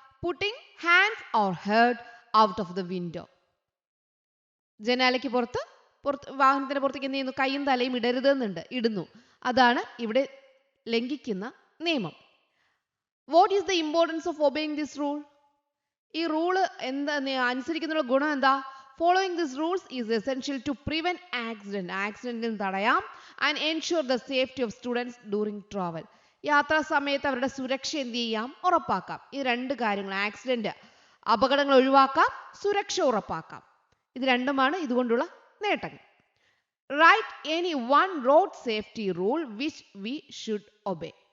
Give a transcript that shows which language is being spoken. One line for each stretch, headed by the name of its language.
English: Putting hands or head out of the window.
Malayalam: ജനാലയ്ക്ക് പുറത്ത് വാഹനത്തിന് പുറത്തേക്ക് എന്ത് ചെയ്യുന്നു? കൈയും തലയും ഇടരുതെന്നുണ്ട്, ഇടുന്നു. അതാണ് ഇവിടെ ലംഘിക്കുന്ന നിയമം.
English: What is the importance of obeying this rule?
Malayalam: ഈ റൂള് എന്താ അനുസരിക്കുന്ന ഗുണം എന്താ?
English: Following these rules is essential to prevent accident.
Malayalam: ആക്സിഡന്റിന് തടയാം.
English: And ensure the safety of students during travel.
Malayalam: യാത്രാ സമയത്ത് അവരുടെ സുരക്ഷ എന്ത് ചെയ്യാം? ഉറപ്പാക്കാം. ഈ 2 കാര്യങ്ങൾ, ആക്സിഡന്റ്, അപകടങ്ങൾ ഒഴിവാക്കാം, സുരക്ഷ ഉറപ്പാക്കാം. ഇത് രണ്ടുമാണ് ഇതുകൊണ്ടുള്ള നേട്ടങ്ങൾ.
English: Write any one road safety rule which we should obey.